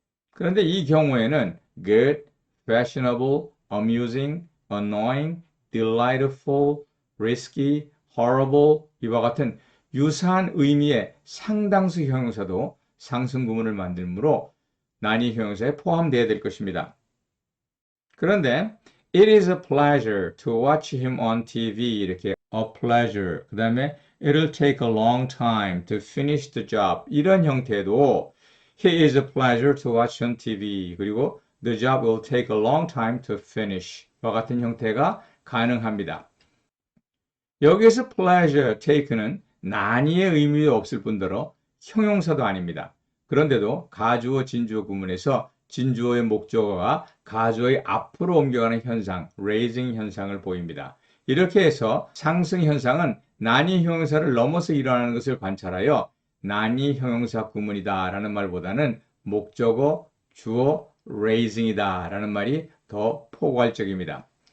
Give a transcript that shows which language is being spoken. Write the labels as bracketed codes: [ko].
[ko] 그런데 이 경우에는 good, fashionable, amusing, annoying, delightful, risky, horrible 이와 같은 유사한 의미의 상당수 형용사도 상승 구문을 만들므로 난이 형용사에 포함되어야 될 것입니다. 그런데 [en] it is a pleasure to watch him on TV [ko] 이렇게 [en] a pleasure [ko] 그 다음에 [en] it'll take a long time to finish the job [ko] 이런 형태도 [en] he is a pleasure to watch on TV [ko] 그리고 [en] the job will take a long time to finish [ko] 와 같은 형태가 가능합니다. 여기에서 pleasure, take는 난이의 의미도 없을 뿐더러 형용사도 아닙니다. 그런데도 가주어, 진주어 구문에서 진주어의 목적어가 가주어의 앞으로 옮겨가는 현상, raising 현상을 보입니다. 이렇게 해서 상승 현상은 난이 형용사를 넘어서 일어나는 것을 관찰하여 난이 형용사 구문이다 라는 말보다는 목적어, 주어, raising이다 라는 말이 더 포괄적입니다.